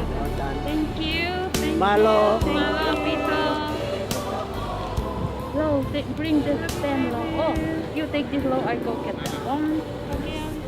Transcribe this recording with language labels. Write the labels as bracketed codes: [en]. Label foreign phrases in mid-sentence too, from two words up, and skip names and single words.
[en] Thank you. Malo. Malo, Pito. Lo, bring the stand, Lo. Oh, you take this, Lo. I go get that one.